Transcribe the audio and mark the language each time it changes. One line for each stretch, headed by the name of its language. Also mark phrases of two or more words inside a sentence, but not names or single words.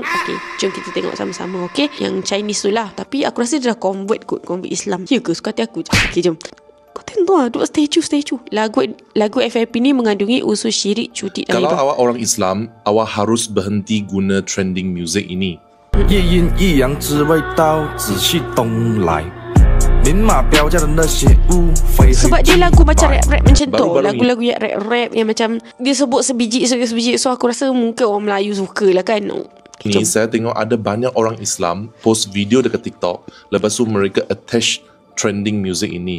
Malay: Okay, jom kita tengok sama-sama. Okay, yang Chinese tu lah. Tapi aku rasa dia dah convert Islam. Ya ke? Suka hati aku. Okay, jom. Kau tengok lah, duk statue. Lagu FYP ni mengandungi unsur syirik, judi dan riba. Kalau awak orang Islam, awak harus berhenti guna
English: trending music
Malay: ini.
Chinese: 一阴一阳之谓道，仔细东来。
Malay: Sebab dia lagu macam rap-rap macam tu. Lagu-lagu yang rap-rap yang macam dia sebut sebiji. So aku rasa mungkin orang Melayu suka lah kan. Ini saya tengok ada banyak orang Islam post video dekat TikTok, lepas tu mereka attach
English: trending music
Malay: ini.